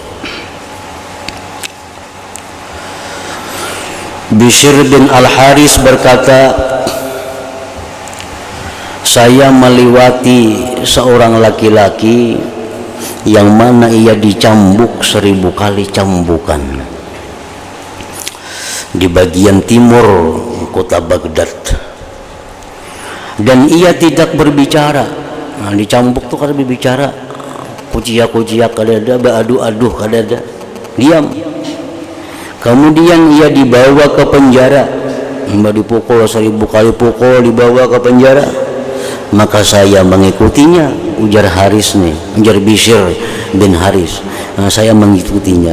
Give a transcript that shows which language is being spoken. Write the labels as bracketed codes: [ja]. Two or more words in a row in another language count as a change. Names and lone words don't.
[id] Bishr bin Al-Haris berkata, saya melewati seorang laki-laki yang mana ia dicambuk 1000 kali cambukan. di bagian timur kota Baghdad, dan ia tidak berbicara. [bjn] Nah, di cambuk tuh kada berbicara, kuciak-kuciak kada ada, beradu-aduh kada ada, diam. [id] Kemudian ia dibawa ke penjara, dipukul 1000 kali pukul, dibawa ke penjara. Maka saya mengikutinya, ujar Haris nih, ujar Bishr bin Haris. Nah, saya mengikutinya.